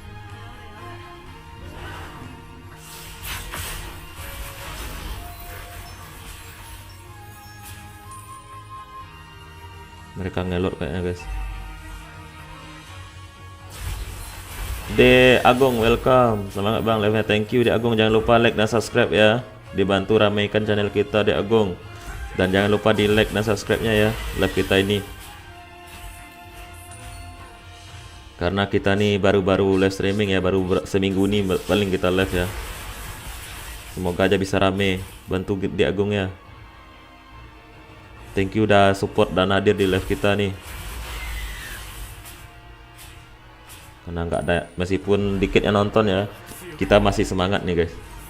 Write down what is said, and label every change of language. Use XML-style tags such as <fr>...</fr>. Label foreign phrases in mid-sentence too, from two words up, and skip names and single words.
<id>Mereka ngelot kayaknya guys. De Agung welcome. Semangat bang live-nya.</id> <en>Thank you</en> <id>De Agung. Jangan lupa like dan subscribe ya. Dibantu ramaikan channel kita De Agung. Dan jangan lupa di like dan subscribe-nya ya live kita ini. Karena kita nih baru-baru</id> <en>live streaming</en> <id>ya, baru seminggu nih paling kita live ya. Semoga aja bisa rame, bantu di Agung ya.</id> <en>Thank you</en> <id>udah support dan hadir di live kita nih. Karena nggak ada, meskipun dikit yang nonton ya, kita masih semangat nih guys.</id>